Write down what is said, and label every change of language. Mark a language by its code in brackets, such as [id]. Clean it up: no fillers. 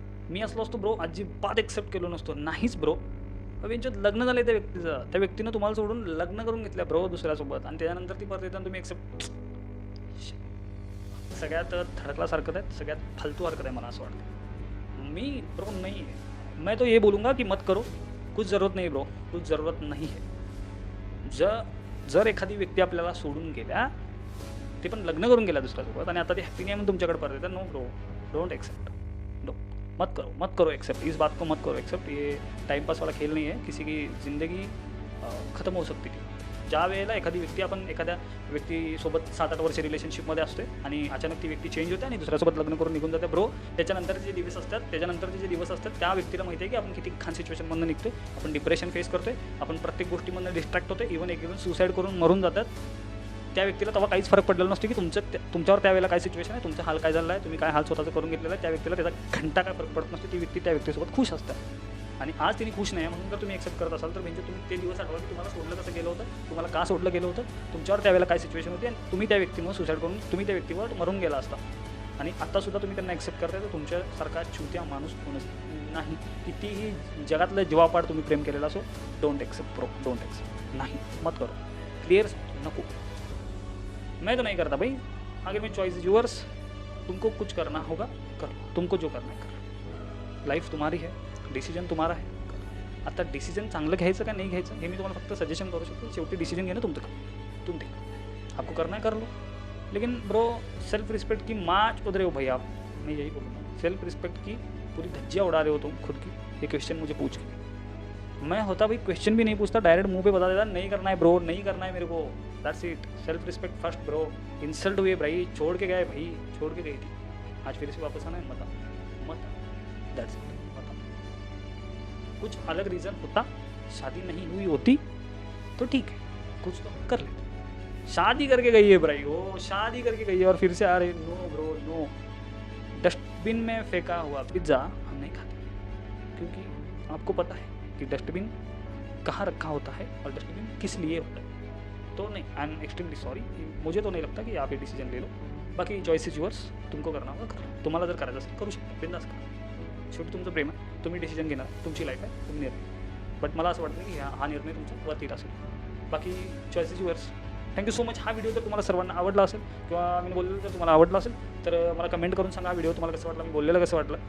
[mr] मी असलो असतो ब्रो, अजिबात एक्सेप्ट केलो नसतो. नाहीच ब्रो. त्यांच्यात लग्न झालं त्या व्यक्तीचं, त्या व्यक्तीनं तुम्हाला सोडून लग्न करून घेतलं ब्रो दुसऱ्यासोबत, आणि त्याच्यानंतर ती परत येताना तुम्ही एक्सेप्ट. सगळ्यात थडकल्यासारखं आहे, सगळ्यात फालतू हरकत आहे मला असं वाटतं. मी ब्रो नाही आहे. [hi] मैं तो ये बोलूँगा की मत करो, कुछ ज़रूरत नहीं ब्रो, कुछ ज़रूरत नहीं है. [mr] जर एखादी व्यक्ती आपल्याला सोडून गेल्या, ते पण लग्न करून गेल्या दुसऱ्यासोबत, आणि आता ती हॅपी नाही म्हणून तुमच्याकडे परत येतात, [en] No bro, don't accept. [hi] मत करो एक्सेप्ट. इस बात को मत करो एक्सेप्ट. ये टाइम पास वाला खेल नहीं है. किसी की ज़िंदगी ख़त्म हो सकती थी. [mr] ज्या वेळेला एखादी व्यक्ती, आपण एखाद्या व्यक्तीसोबत 7-8 वर्ष रिलेशनशिपमध्ये असते आणि अचानक ती व्यक्ती चेंज होते आणि दुसऱ्यासोबत लग्न करून निघून जाते ब्रो, त्याच्यानंतरचे जे दिवस असतात त्या व्यक्तीला माहिती आहे की आपण किती खान सिच्युएशनमधून निघतो. आपण डिप्रेशन फेस करतोय, आपण प्रत्येक गोष्टीमधून डिस्ट्रॅक्ट होतो. इव्हन एक सुसाईड करून मरून जातात. त्या व्यक्तीला तेव्हा काहीच फरक पडलेला नसतो की तुमच्यावर त्यावेळेला काय सिच्युएशन आहे, तुमचा हाल काय झाला आहे, तुम्ही काय हाल स्वतःचं करून घेतलेला आहे. त्या व्यक्तीला त्याचा घंटा काय फरक पडत नसतो. ती व्यक्ती त्या व्यक्तीसोबत खुश असतात, आणि आज तिने खुश नाही आहे म्हणून जर तुम्ही एक्सेप्ट करत असाल, तर म्हणजे तुम्ही ते दिवस आठवा की तुम्हाला सोडलं कसं गेलं होतं, तुम्हाला का सोडलं गेलं होतं, तुमच्यावर त्यावेळेला काय सिच्युएशन होती, आणि तुम्ही त्या व्यक्तीमुळे सुसाईड करून तुम्ही त्या व्यक्तीवर मरून गेला असता. आणि आत्तासुद्धा तुम्ही त्यांना एक्सेप्ट करताय, तर तुमच्यासारखा चुत्या माणूस कोणच नाही. कितीही जगातलं जीवापाड तुम्ही प्रेम केलेला असो, [en] Don't accept bro, don't accept. [hi] नाही, मत करो. क्लियर, नको. मैं तो नहीं करता भाई. आगे में [en] Choice is yours. [hi] तुमको कुछ करना होगा कर लो, तुमको जो करना है कर. लाईफ तुम्हारी है, डिसिजन तुम्हारा है. [mr] आता डिसिजन चांगलं घ्यायचं का नाही घ्यायचं हे मी तुम्हाला फक्त सजेशन करू शकतो. शेवटी डिसिजन घेणं तुमचं काम, [hi] तुम देखो. आपको करना है कर लो, लेकिन ब्रो सेल्फ रिस्पेक्ट की माच उधरे हो भाई आप. मैं यही बोलूँगा, सेल्फ रिस्पेक्ट की पूरी धज्जियाँ उड़ा रहे हो तुम खुद की, ये क्वेश्चन मुझे पूछ के. मैं होता भाई क्वेश्चन भी नहीं पूछता, डायरेक्ट मुंह पे बता देता, नहीं करना है ब्रो, नहीं करना है मेरे को. [en] That's it. [hi] Self respect first bro. Insult हुई भाई, छोड़ के गए भाई, छोड़ के गई थी, आज फिर से वापस आना है, मत. [en] That's it. [hi] कुछ अलग रीज़न होता, शादी नहीं हुई होती तो ठीक है, कुछ तो कर लेते. शादी करके गई है भाई, वो शादी करके गई है और फिर से आ रही. No bro, no. डस्टबिन में फेंका हुआ पिज्ज़ा हम नहीं खाते, क्योंकि आपको पता है कि डस्टबिन कहाँ रखा होता है और डस्टबिन किस लिए होता है. तो नहीं, [en] I am extremely sorry. [hi] मुझे तो नहीं लगता की आप ये डिसिजन ले लो. बाकी [en] Choice is yours. [hi] तुमको करना होगा करा. [mr] तुम्हाला जर करायचं असेल करू शकता, बिंदास करा. शेवटी तुमचं प्रेम आहे, तुम्ही डिसिजन घेणार, तुमची लाईफ आहे, तुम्ही निर्णय. बट मला असं वाटतं की हा निर्णय तुमचा वरती असेल. बाकी [en] Choice is yours. Thank you so much. [mr] हा व्हिडिओ जर तुम्हाला सर्वांना आवडला असेल किंवा मी बोललेलं जर तुम्हाला आवडला असेल, तर मला कमेंट करून सांगा व्हिडिओ तुम्हाला कसं वाटलं, मी बोललेलं कसं वाटलं.